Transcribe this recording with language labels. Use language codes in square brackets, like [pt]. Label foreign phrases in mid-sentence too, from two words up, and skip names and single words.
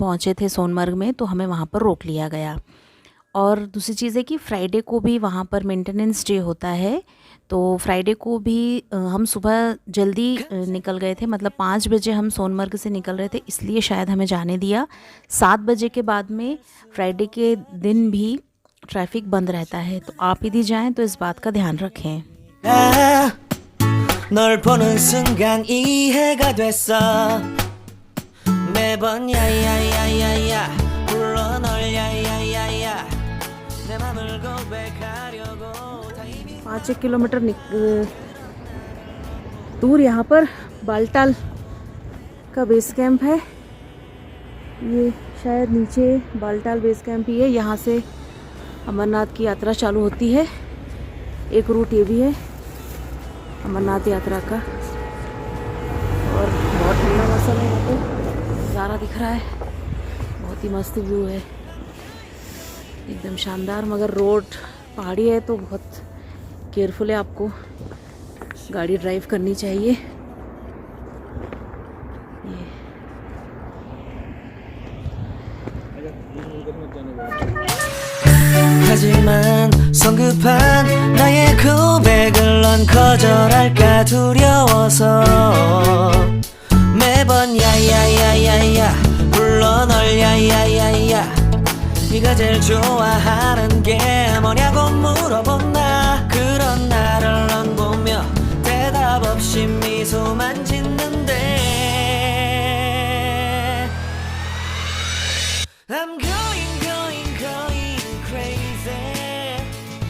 [hi] पहुँचे थे सोनमर्ग में तो हमें वहाँ पर रोक लिया गया और दूसरी चीज़ है कि फ्राइडे को भी वहाँ पर मेंटेनेंस डे होता है तो फ्राइडे को भी हम सुबह जल्दी निकल गए थे मतलब 5 बजे हम सोनमर्ग से निकल रहे थे इसलिए शायद हमें जाने दिया 7 बजे के बाद में फ्राइडे के दिन भी ट्रैफिक बंद रहता है तो आप यदि जाएं तो इस बात का ध्यान रखें [ko] 널 보는 순간 이해가 됐어 매번 야야야야야 불러 널 야야야야 내 맘을 고백하려고 [hi] 5 किलोमीटर दूर यहाँ पर बालटाल का बेस कैंप है ये शायद नीचे बालटाल बेस कैंप ही है यहाँ से अमरनाथ की यात्रा चालू होती है एक रूट ये भी है अमरनाथ यात्रा का और बहुत ठंडा मौसम है यहाँ पे नज़ारा दिख रहा है बहुत ही मस्त व्यू है एकदम शानदार मगर रोड पहाड़ी है तो बहुत केयरफुल है आपको गाड़ी ड्राइव करनी चाहिए [ko] 하지만 성급한 나의 고백을 넌 거절할까 두려워서 매번 야야야야야 불러 널 야야야야 네가 제일 좋아하는 게 뭐냐고 물어본다 그런 나를 넌 보며 대답 없이 미소만 짓는데 [en] I'm going crazy